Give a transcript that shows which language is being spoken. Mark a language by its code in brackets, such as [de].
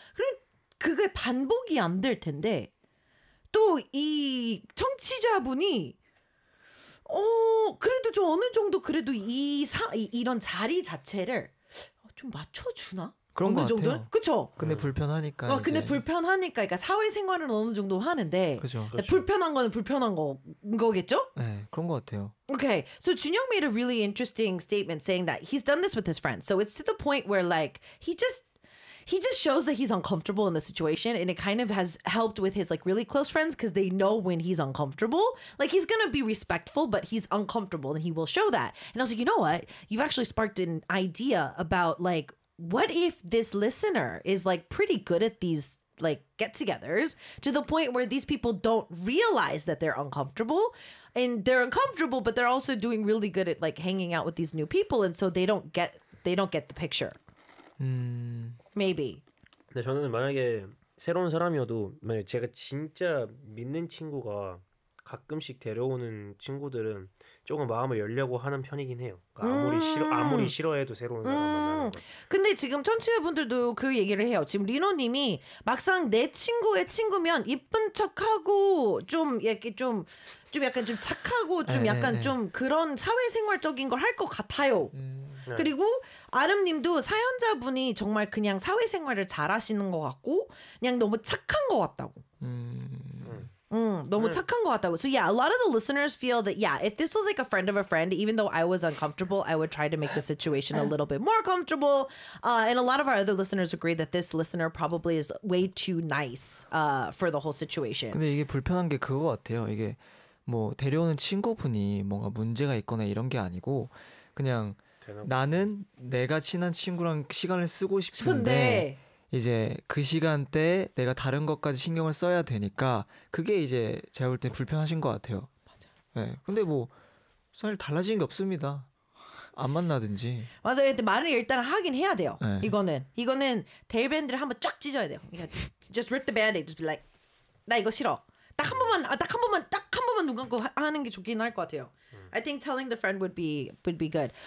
[ko] 그럼 그게 반복이 안 될 텐데 또 이 청취자분이 그래도 좀 어느 정도 그래도 이런 자리 자체를 좀 맞춰주나? 그런 것 정도는? 같아요. 그렇죠. 근데 불편하니까. 근데 불편하니까, 그러니까 사회생활은 어느 정도 하는데. 그렇죠. 그렇죠. 불편한 거는 불편한 거겠죠? 네, 그런 것 같아요. [en] Okay, so Junhyuk made a really interesting statement saying that he's done this with his friends. So it's to the point where like he just shows that he's uncomfortable in the situation, and it kind of has helped with his like really close friends because they know when he's uncomfortable. Like he's gonna be respectful, but he's uncomfortable, and he will show that. And I was like, you know what? You've actually sparked an idea about like. What if this listener is like pretty good at these like get-togethers to the point where these people don't realize that they're uncomfortable and they're uncomfortable, but they're also doing really good at like hanging out with these new people. And so they don't get the picture. Maybe. [ko] 근데 저는 만약에 새로운 사람이어도 만약에 제가 진짜 믿는 친구가 가끔씩 데려오는 친구들은 조금 마음을 열려고 하는 편이긴 해요. 그러니까 아무리 싫어해도 새로운 사람 만나는 거. 근데 지금 청취자분들도 그 얘기를 해요. 지금 리노님이 막상 내 친구의 친구면 이쁜 척하고 좀 이렇게 좀 약간 좀 착하고 좀 약간 좀 그런 사회생활적인 걸 할 것 같아요. 그리고 아름님도 사연자분이 정말 그냥 사회생활을 잘하시는 것 같고 그냥 너무 착한 것 같다고. 너무 착한 것 같다고. [en] So yeah, a lot of the listeners feel that yeah, if this was like a friend of a friend, even though I was uncomfortable, I would try to make the situation a little bit more comfortable. And a lot of our other listeners agree that this listener probably is way too nice for the whole situation. [ko] 근데 이게 불편한 게 그거 같아요. 이게 뭐 데려오는 친구분이 뭔가 문제가 있거나 이런 게 아니고 그냥 나는 내가 친한 친구랑 시간을 쓰고 싶은데. 이제 그 시간대 내가 다른 것까지 신경을 써야 되니까 그게 이제 제가 볼 때 불편하신 것 같아요. 맞아요. 네. 근데 뭐 사실 달라진 게 없습니다. 안 만나든지. 맞아요. 근데 말을 일단 하긴 해야 돼요. 네. 이거는 데일밴드를 한번 쫙 찢어야 돼요. [en] Just rip the band-aid. Just be like, [ko] 나 이거 싫어. 딱 한 번만 누군가 하는 게 좋긴 할 것 같아요. [en] I think telling the friend would be good.